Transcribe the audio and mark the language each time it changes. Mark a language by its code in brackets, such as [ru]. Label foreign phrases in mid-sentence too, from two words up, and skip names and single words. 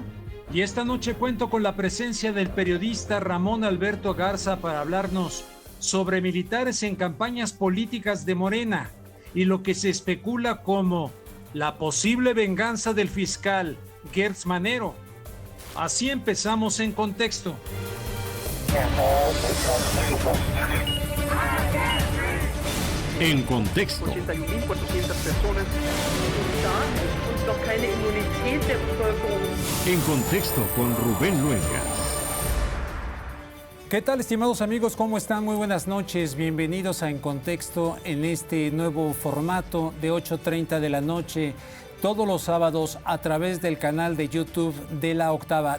[es] Y esta noche cuento con la presencia del periodista Ramón Alberto Garza para hablarnos sobre militares en campañas políticas de Morena y lo que se especula como la posible venganza del fiscal Gertz Manero. Así empezamos En Contexto. En contexto. [de] 81.400 personas und noch keine Immunität der Bevölkerung. [es] En contexto con Rubén Luengas. ¿Qué tal, estimados amigos? ¿Cómo están? Muy buenas noches. Bienvenidos a En Contexto en este nuevo formato de 8:30 de la noche, todos los sábados a través del canal de YouTube de La Octava.